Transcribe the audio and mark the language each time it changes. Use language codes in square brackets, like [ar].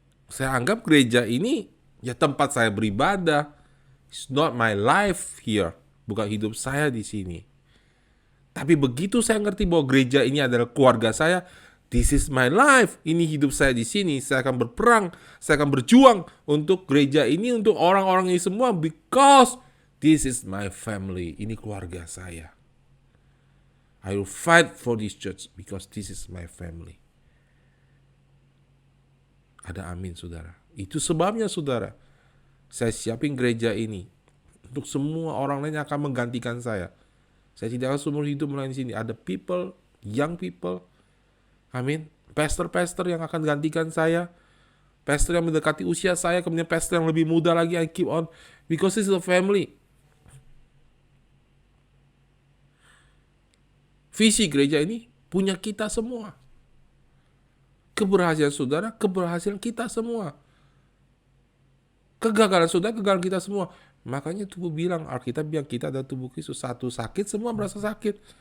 [id] Saya anggap gereja ini ya tempat saya beribadah. [en] It's not my life here. [id] Bukan hidup saya di sini. Tapi begitu saya ngerti bahwa gereja ini adalah keluarga saya, [en] this is my life. [id] Ini hidup saya di sini. Saya akan berperang. Saya akan berjuang untuk gereja ini, untuk orang-orang ini semua. [en] Because this is my family. [id] Ini keluarga saya. [en] I will fight for this church because this is my family. [id] Ada amin, saudara. Itu sebabnya, saudara, saya siapin gereja ini untuk semua orang lain yang akan menggantikan saya. Saya tidak akan seumur hidup melayani sini. Ada [en] people, young people, [id] amin, pastor-pastor yang akan gantikan saya, pastor yang mendekati usia saya, kemudian pastor yang lebih muda lagi. [en] I keep on because this is a family. [id] Visi gereja ini punya kita semua. Keberhasilan saudara, keberhasilan kita semua. Kegagalan saudara, kegagalan kita semua. Makanya tubuh bilang, Alkitab bilang kita adalah tubuh Kristus. Satu sakit, semua merasa sakit.